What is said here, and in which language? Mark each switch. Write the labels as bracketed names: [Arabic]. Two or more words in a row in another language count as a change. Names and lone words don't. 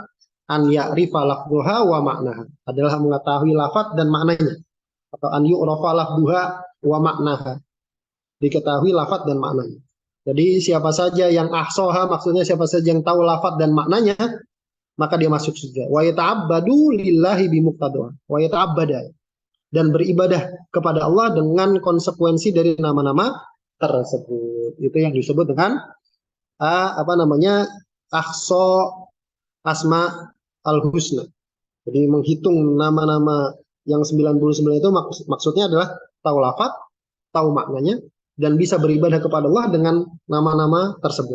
[Arabic] أن يعرف لفظها ومعناها, [Indonesian] adalah mengetahui lafaz dan maknanya. [Arabic] Atau أن يعرف لفظها ومعناها, [Indonesian] diketahui lafaz dan maknanya. Jadi siapa saja yang ahsoha, maksudnya siapa saja yang tahu lafaz dan maknanya, maka dia masuk surga. [Arabic] ويتعبد لله بمقتضاها. ويتعبد, [Indonesian] dan beribadah kepada Allah dengan konsekuensi dari nama-nama tersebut. Itu yang disebut dengan [Arabic] أحصى أسماء الحسنى. [Indonesian] Jadi menghitung nama-nama yang 99 itu maksudnya adalah tahu lafaz, tahu maknanya, dan bisa beribadah kepada Allah dengan nama-nama tersebut.